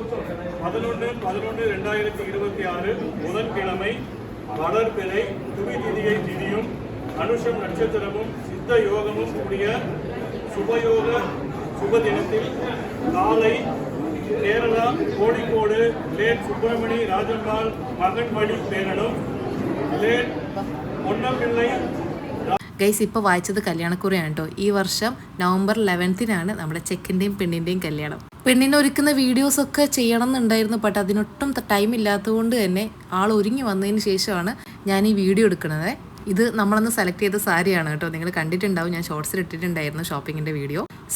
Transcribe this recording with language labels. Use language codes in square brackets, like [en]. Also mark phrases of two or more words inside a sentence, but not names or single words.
[ta] 11/11/2026 புதன்கிழமை வளர்பிறை துவி திதியை திதியும் அனுஷம் நட்சத்திரமும் சித்த யோகமும் கூடிய சுபயோக சுப தினத்தில் காலை கேரளா கோழிக்கோடு லேட் சுப்பிரமணி ராஜம்மாள் மகன்மணி பேரனும் லேட் பொன்னம்பிள்ளை. [ml] ഗൈസ്, ഇപ്പോൾ വായിച്ചത് കല്യാണക്കുറിയാണ് കേട്ടോ. ഈ വർഷം November 11 നമ്മുടെ ചെക്കിൻ്റെയും പെണ്ണിൻ്റെയും കല്യാണം. പെണ്ണിനെ ഒരുക്കുന്ന വീഡിയോസൊക്കെ ചെയ്യണം എന്നുണ്ടായിരുന്നു. ബട്ട് അതിനൊട്ടും ടൈം ഇല്ലാത്തതുകൊണ്ട് തന്നെ ആൾ ഒരുങ്ങി വന്നതിന് ശേഷമാണ് ഞാൻ ഈ വീഡിയോ എടുക്കുന്നത്. ഇത് നമ്മളന്ന് സെലക്ട് ചെയ്ത സാരിയാണ് കേട്ടോ. നിങ്ങൾ കണ്ടിട്ടുണ്ടാവും, ഞാൻ ഷോർട്സിൽ ഇട്ടിട്ടുണ്ടായിരുന്നു ഷോപ്പിങ്ങിൻ്റെ വീഡിയോ.